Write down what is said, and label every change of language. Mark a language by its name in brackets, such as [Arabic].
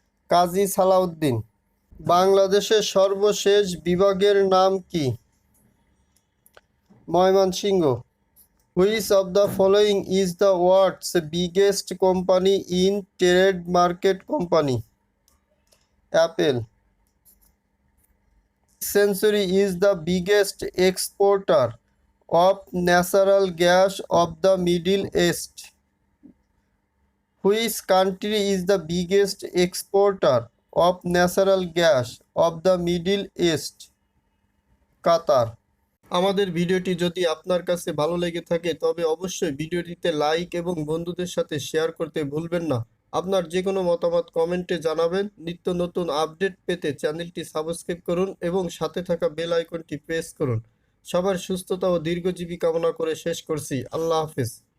[Bangla] কাজী সালাউদ্দিন। বাংলাদেশের সর্বশেষ বিভাগের নাম কি? [English] Mymensingh. Which of the following is the world's biggest company in trade market company? Apple. Century is the biggest exporter of natural gas of the Middle East? Which country is the biggest exporter of natural gas of the Middle East? [Bangla] কাতার। আমাদের ভিডিওটি যদি আপনার কাছে ভালো লেগে থাকে তবে অবশ্যই ভিডিওটিতে লাইক এবং বন্ধুদের সাথে শেয়ার করতে ভুলবেন না। আপনার যে কোনো মতামত কমেন্টে জানাবেন। নিত্য নতুন আপডেট পেতে চ্যানেলটি সাবস্ক্রাইব করুন এবং সাথে থাকা বেল আইকনটি প্রেস করুন। সবার সুস্থতা ও দীর্ঘজীবী কামনা করে শেষ করছি। আল্লাহ হাফেজ।